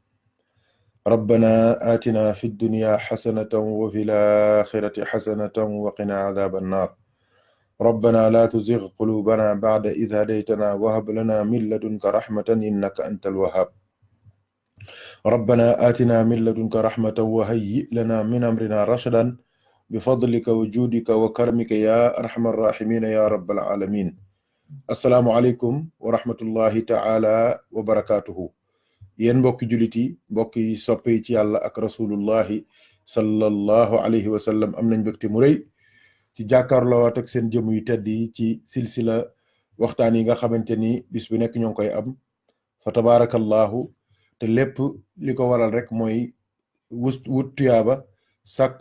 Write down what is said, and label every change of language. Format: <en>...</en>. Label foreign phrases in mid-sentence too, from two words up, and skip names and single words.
<ar>ربنا آتنا في الدنيا حسنة وفي الآخرة حسنة وقنا عذاب النار ربنا لا تزغ قلوبنا بعد إذ هديتنا وهب لنا من لدنك رحمة إنك أنت الوهاب ربنا آتنا من لدنك رحمة وهيئ لنا من أمرنا رشدا بفضلك وجودك وكرمك يا أرحم الراحمين يا رب العالمين السلام عليكم ورحمة الله تعالى وبركاته</ar> <wo>yéen mbokki jullit yi mbokk yi soppe yi ci yàlla ak</wo> <ar>رسول الله صلى الله عليه وسلم</ar> <wo>am nañ mbégte mu rëy ci jàkkaarloo ak seen jëm yu tedd yi ci silsila waxtaan yi nga xamante ni bis bu nekk ñoo ngi koy am fa tabaarakallahu te lépp li ko waral rek mooy wut tuyaaba sàkku</wo>